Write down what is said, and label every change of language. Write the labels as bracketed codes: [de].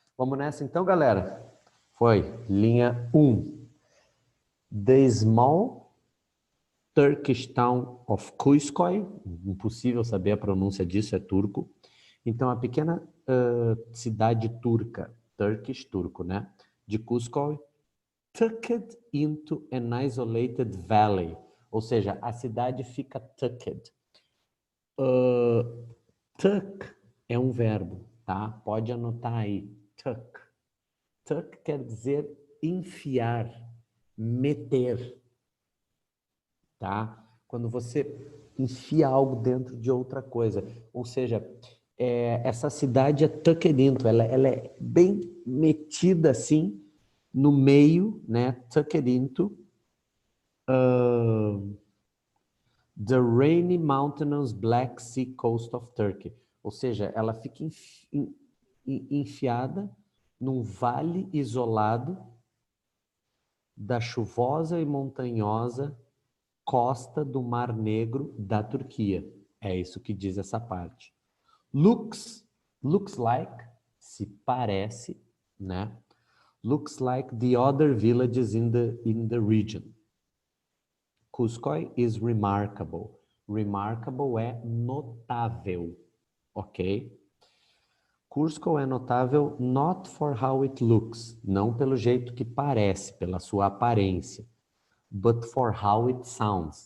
[pt] Vamos nessa então, galera? Foi, linha 1. [en] The small Turkish town of Kuyskoy, [pt] impossível saber a pronúncia disso, é turco. Então, a pequena cidade turca, Turkish, turco, né? De [en] Kuyskoy, tucked into an isolated valley. [pt] Ou seja, a cidade fica tucked. Tuck é um verbo, tá? Pode anotar aí, tuck. Tuck quer dizer enfiar, meter, tá? Quando você enfia algo dentro de outra coisa. Ou seja, essa cidade é [en] tucked into, [pt] ela é bem metida assim, no meio, né? [en] Tucked into The rainy mountainous Black Sea coast of Turkey. [pt] Ou seja, ela fica enfiada num vale isolado da chuvosa e montanhosa costa do Mar Negro da Turquia. É isso que diz essa parte. [en] Looks like, [pt] se parece, né? [en] Looks like the other villages in the region. Cusco is remarkable. [pt] Remarkable é notável, ok? Cusco é notável [en] not for how it looks, [pt] não pelo jeito que parece, pela sua aparência, [en] but for how it sounds.